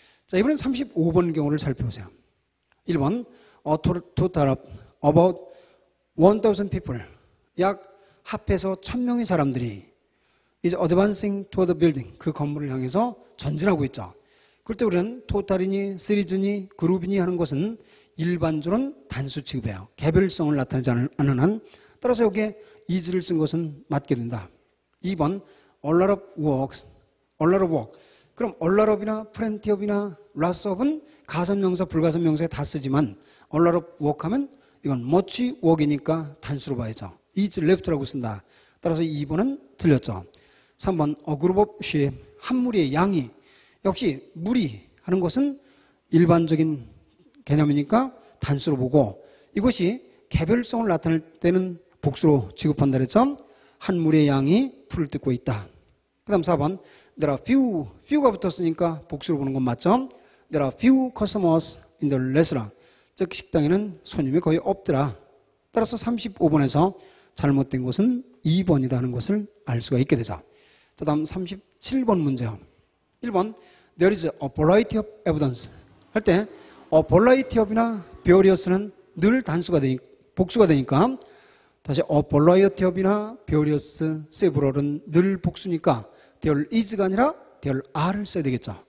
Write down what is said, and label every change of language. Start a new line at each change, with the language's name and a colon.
Korean: 자, 이번엔 35번 경우를 살펴보세요. 1번
English: a total of about 1,000 people
Korean: 약 합해서 1,000명의 사람들이
English: is advancing toward the building
Korean: 그 건물을 향해서 전진하고 있죠. 그럴 때 우리는 토탈이니 시리즈니 그룹이니 하는 것은 일반적으로는 단수 취급해요. 개별성을 나타내지 않는 한 따라서 여기에 is를 쓴 것은 맞게 된다. 2번 a lot of works,
English: a lot of work
Korean: 그럼 a lot of이나 plenty of이나 lots of은 가산명사 불가산명사에 다 쓰지만 a lot of work 하면 이건
English: much work
Korean: 이니까 단수로 봐야죠.
English: is left
Korean: 라고 쓴다. 따라서 2번은 틀렸죠. 3번
English: a group of sheep
Korean: 한 무리의 양이 역시 무리 하는 것은 일반적인 개념이니까 단수로 보고 이것이 개별성을 나타낼 때는 복수로 취급한다 그랬죠. 한 무리의 양이 풀을 뜯고 있다. 그 다음 4번
English: there are few
Korean: 가 붙었으니까 복수로 보는 건 맞죠.
English: there are few customers in the restaurant
Korean: 즉 식당에는 손님이 거의 없더라. 따라서 35번에서 잘못된 것은 2번이다 하는 것을 알 수가 있게 되죠. 자, 다음 37번 문제요. 1번
English: there is a variety of evidence
Korean: 할 때 a variety of이나 various는 늘 단수가 복수가 되니까 다시 a variety of이나 various, several은 늘 복수니까 there is가 아니라 there are를 써야 되겠죠.